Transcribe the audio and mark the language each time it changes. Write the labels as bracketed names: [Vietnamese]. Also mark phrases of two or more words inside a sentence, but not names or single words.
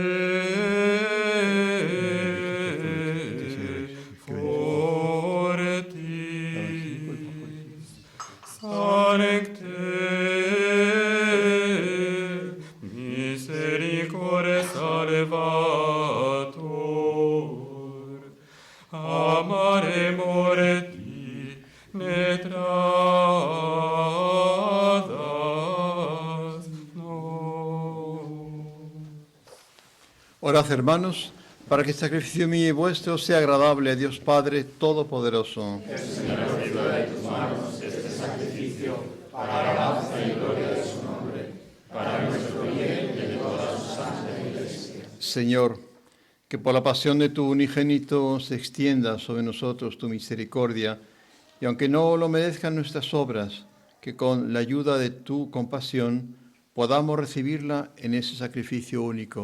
[Latin] fortis, sancte misericorde salvator, amare morti ne tradas nos. [Spanish] Orad, hermanos, para que el sacrificio mío y vuestro sea agradable a Dios Padre Todopoderoso. Señor, que por la pasión de tu unigénito se extienda sobre nosotros tu misericordia, y aunque no lo merezcan nuestras obras, que con la ayuda de tu compasión podamos recibirla en ese sacrificio único.